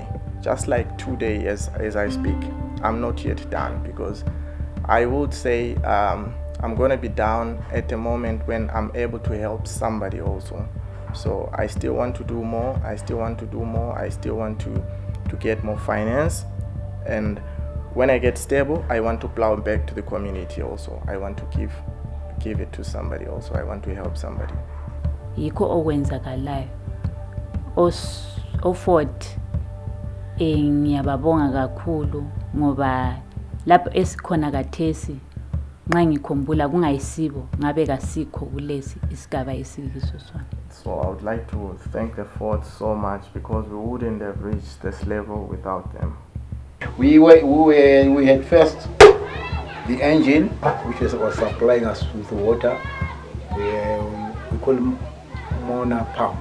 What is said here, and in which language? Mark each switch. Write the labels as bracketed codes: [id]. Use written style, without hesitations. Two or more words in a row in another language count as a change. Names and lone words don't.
[en] Just like today as I speak, I'm not yet done, because I would say I'm going to be down at the moment when I'm able to help somebody also. So I still want to do more. I still want to get more finance. And when I get stable, I want to plow back to the community also. I want to give it to somebody also. I want to help somebody. [nd] Yikho okwenzakalayo. Ford ngiyababonga kakhulu ngoba lapho esikhona kathesi nxa ngikhumbula kungayisibo ngabe kasikho kulesi isigaba esikiso sona. [en] So I would like to thank the Fords so much, because we wouldn't have reached this level without them. We had first the engine, which was supplying us with water. We call Mona pump.